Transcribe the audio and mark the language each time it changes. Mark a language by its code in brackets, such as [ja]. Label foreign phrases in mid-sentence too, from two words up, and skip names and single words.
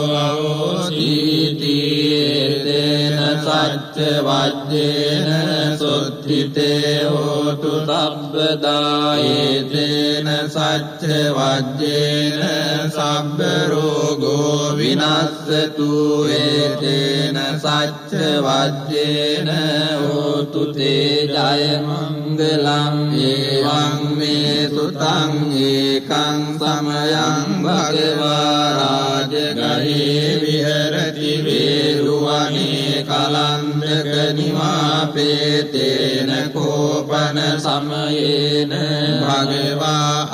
[pi] අවෝසීති තේන සච්ච වජ්ජේන සොත්තිතේ හෝතු සබ්බදායේතේන සච්ච වජ්ජේන සබ්බ රෝගෝ විනස්සතු ඒතේන සච්ච වජ්ජේන හෝතු තේ ජය මංගලං ඒවං මේ සුතං ඒකං සමයං භගවා රාජගහේ විහෙරති වේරුවනේ කලන්දක නිවාපේතේන කෝපන සමයේන භගවා